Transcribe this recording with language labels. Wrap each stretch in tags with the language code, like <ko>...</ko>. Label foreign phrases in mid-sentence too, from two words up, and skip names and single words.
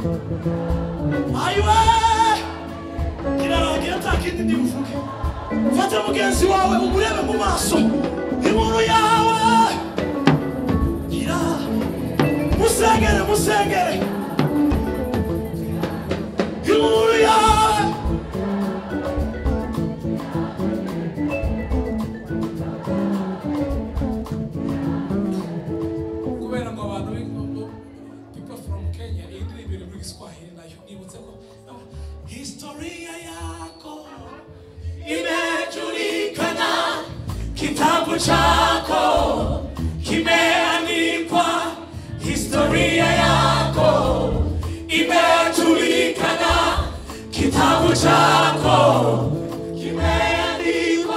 <rw>Fata mugenzi wawe umurebe mu maso inkuru yawe gira musengere inkuru yawe kubera ngo abantu</rw> <en>people from Kenya</en> <rw>indirimbo muri Kiswahili nayo nibutse ko</rw> <sw>historia yako imejulikana, kitabu chako kimeandikwa. Historia yako imejulikana, kitabu chako kimeandikwa.</sw>